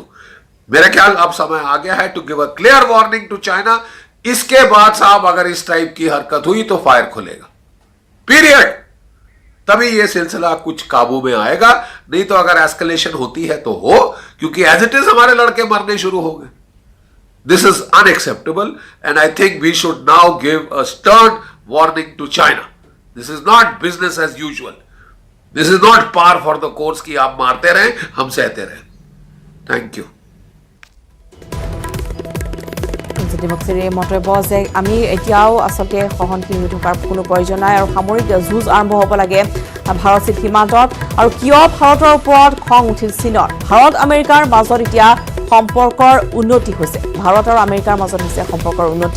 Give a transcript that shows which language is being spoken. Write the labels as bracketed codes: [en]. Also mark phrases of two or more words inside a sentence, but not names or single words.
[hi] मेरे ख्याल अब समय आ गया है [en] to give a clear warning to China. [hi] इसके बाद साहब अगर इस टाइप की हरकत हुई तो फायर खुलेगा, पीरियड। तभी यह सिलसिला कुछ काबू में आएगा, नहीं तो अगर एस्केलेशन होती है तो हो, क्योंकि [en] as it is [hi] हमारे लड़के मरने शुरू हो गए। [en] this is unacceptable and I think we should now give a stern warning to China. this is not business as usual, this is not par for the course [hi] कि आप मारते रहें हम सहते रहें। [en] thank you. [as] জ্যোতিবক্সীৰ মন্তব্য যে আমি এতিয়াও আচলতে সহনশীল হৈ থকাৰ কোনো প্ৰয়োজন নাই আৰু সামৰিক যুঁজ আৰম্ভ হ'ব লাগে ভাৰত চীন সীমান্তত। আৰু কিয় ভাৰতৰ ওপৰত খং উঠিল চীনৰ? ভাৰত আমেৰিকাৰ মাজত এতিয়া সম্পৰ্কৰ উন্নতি হৈছে, ভাৰত আৰু আমেৰিকাৰ মাজত হৈছে সম্পৰ্কৰ উন্নতি।